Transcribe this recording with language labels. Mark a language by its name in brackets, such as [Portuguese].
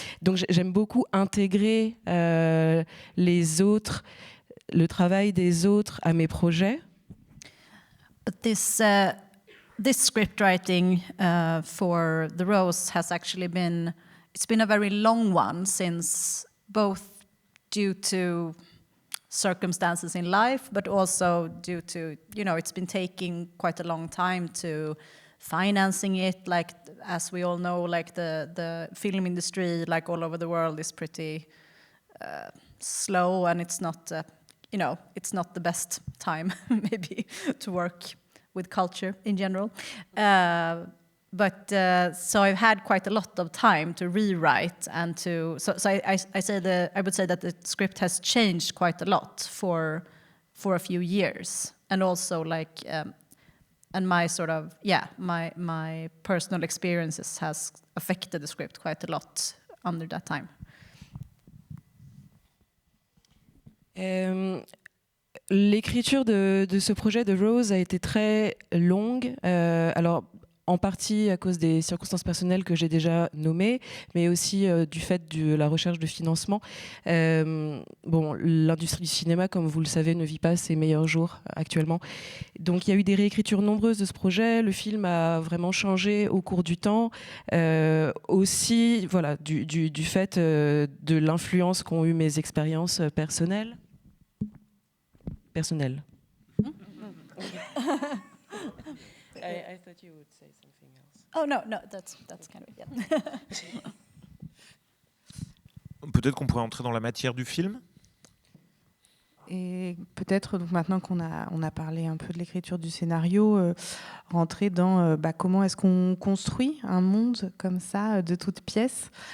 [French] Donc j'aime beaucoup intégrer les autres, le travail des autres à mes projets. [English] But this script writing for The Rose has actually been a very long one, since both due to circumstances in life, but also due to, it's been taking quite a long time to financing it. Like, as we all know, like the film industry, like all over the world, is pretty slow, and it's not, it's not the best time maybe to work with culture in general. But so I've had quite a lot of time to rewrite and to I would say that the script has changed quite a lot for a few years, and also like and my sort of my personal experiences has affected the script quite a lot under that time. [French] L'écriture de ce projet de Rose a été très longue. Alors en partie à cause des circonstances personnelles que j'ai déjà nommées, mais aussi du fait de la recherche de financement. L'industrie du cinéma, comme vous le savez, ne vit pas ses meilleurs jours actuellement. Donc il y a eu des réécritures nombreuses de ce projet. Le film a vraiment changé au cours du temps. Aussi, voilà, du fait de l'influence qu'ont eu mes expériences personnelles. [English] I thought you would say something else. Oh no, that's kind of [French] Peut-être qu'on pourrait entrer dans la matière du film. Et peut-être, donc maintenant qu'on a parlé un peu de l'écriture du scénario, rentrer dans comment est-ce qu'on construit un monde comme ça, de toutes pièces.